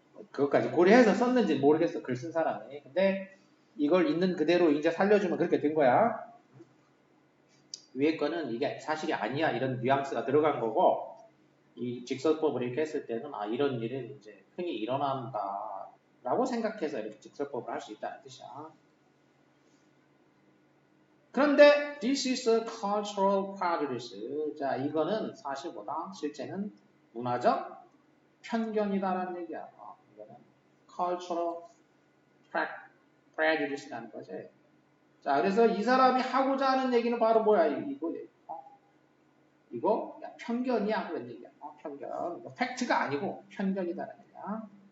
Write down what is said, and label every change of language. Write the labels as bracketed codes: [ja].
[ko] 그것까지 고려해서 썼는지 모르겠어. 글 쓴 사람이. 근데 이걸 있는 그대로 이제 살려주면 그렇게 된 거야. 위에 거는 이게 사실이 아니야. 이런 뉘앙스가 들어간 거고, 이 직설법을 이렇게 했을 때는 이런 일은 이제 흔히 일어난다 라고 생각해서 이렇게 직설법을 할 수 있다는 뜻이야. 그런데 [en] this is a cultural prejudice. [ko] 자, 이거는 사실보다 실제는 문화적 편견이다라는 얘기야. 이거는 [en] cultural prejudice [ko] 라는 거지. 자, 그래서 이 사람이 하고자 하는 얘기는 바로 뭐야? 이거 야, 편견이야 그런 얘기야. 편견. 이거 팩트가 아니고 편견이다라는 얘기야.